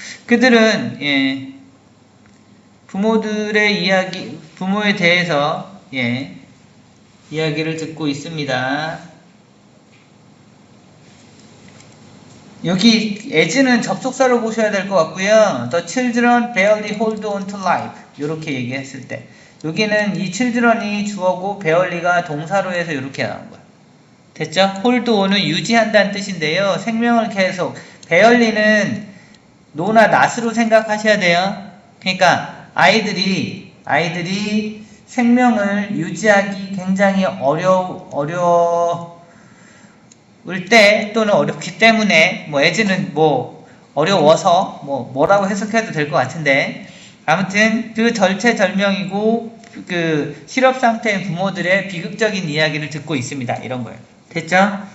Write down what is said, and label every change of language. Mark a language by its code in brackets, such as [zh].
[ko] 그들은, 부모들의 이야기, 부모에 대해서, 이야기를 듣고 있습니다. 여기 as는 접속사로 보셔야 될 것 같고요. [en] The children barely hold on to life. [ko] 이렇게 얘기했을 때 여기는 이 children이 주어고 barely가 동사로 해서 이렇게 나온 거예요. 됐죠? hold on은 유지한다는 뜻인데요. 생명을 계속, bearly는 no나 not으로 생각하셔야 돼요. 그러니까 아이들이 생명을 유지하기 굉장히 어려울 때 또는 어렵기 때문에 뭐 as는 뭐 어려워서 뭐라고 해석해도 될 것 같은데 아무튼 그 절체절명이고 그 실업 상태인 부모들의 비극적인 이야기를 듣고 있습니다. 이런 거예요. 됐죠?